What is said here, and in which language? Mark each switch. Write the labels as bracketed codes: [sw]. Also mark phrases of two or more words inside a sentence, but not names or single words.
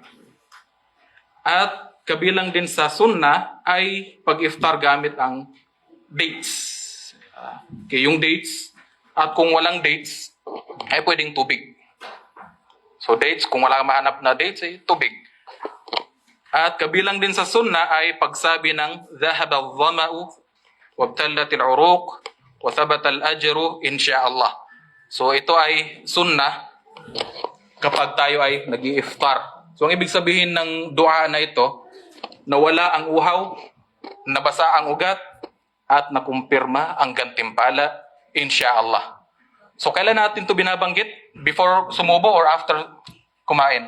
[tl] At kabilang din sa sunnah ay pag-iftar gamit ang dates. Okay, yung dates. At kung walang dates, ay pwedeng tubig. So dates, kung wala kang mahanap na dates, ay tubig. At kabilang din sa sunnah ay pagsabi ng [ar] ذهب الظمأ وابتلت العروق وثبت الأجر إن شاء الله. [tl] So ito ay sunnah kapag tayo ay nag-i-iftar. So ang ibig sabihin ng dua na ito, nawala ang uhaw, nabasa ang ugat, at nakumpirma ang gantimpala, insyaallah. So kailan natin ito binabanggit? Before sumubo or after kumain?